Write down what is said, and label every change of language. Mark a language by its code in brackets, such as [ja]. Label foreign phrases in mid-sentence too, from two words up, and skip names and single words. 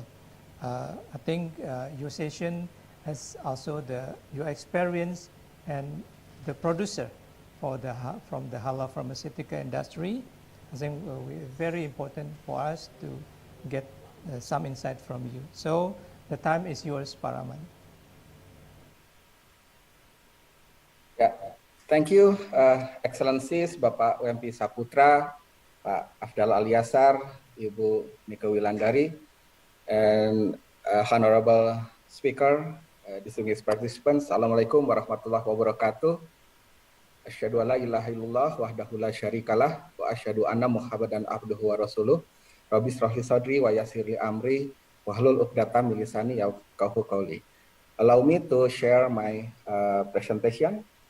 [en] I think your session has also your experience and the producer from the halal pharmaceutical industry. I think very important for us to get some insight from you. So the time is yours, Pak Rahman. Ya, thank you, Excellencies, Bapak UMP Saputra, Pak Afdal Aliasar, Ibu Nika Wilandari, and Honorable Speaker, distinguished participants. [ar] السلام عليكم ورحمة الله وبركاته. أشهد أن لا إله إلا الله وحده لا شريك له وأشهد أن محمدا عبده ورسوله. رب اشرح لي صدري ويسر لي أمري واحلل عقدة من لساني يفقهوا قولي. [en] Allow me to share my presentation.